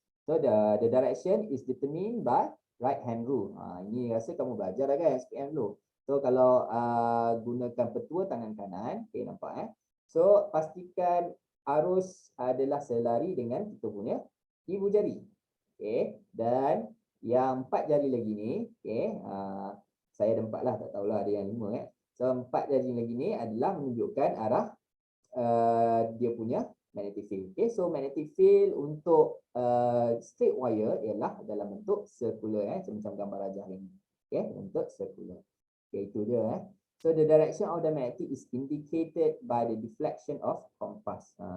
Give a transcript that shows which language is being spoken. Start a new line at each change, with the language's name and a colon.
English: So the direction is determined by right hand rule.
Malay: Ini rasa kamu belajar dah kan SPM dulu. So kalau gunakan petua tangan kanan, okay, nampak So pastikan arus adalah selari dengan kita punya ibu jari. Okay, dan yang 4 jari lagi ni, okay, saya ada 4 lah, tak tahulah ada yang 5 So 4 jari lagi ni adalah menunjukkan arah dia punya magnetic field. Okay, so magnetic field untuk straight wire ialah dalam bentuk circular macam gambar rajah ini. Okay, bentuk circular.
English: Okay,
Malay: itu dia
English: So the direction of the magnetic is indicated by the deflection of compass.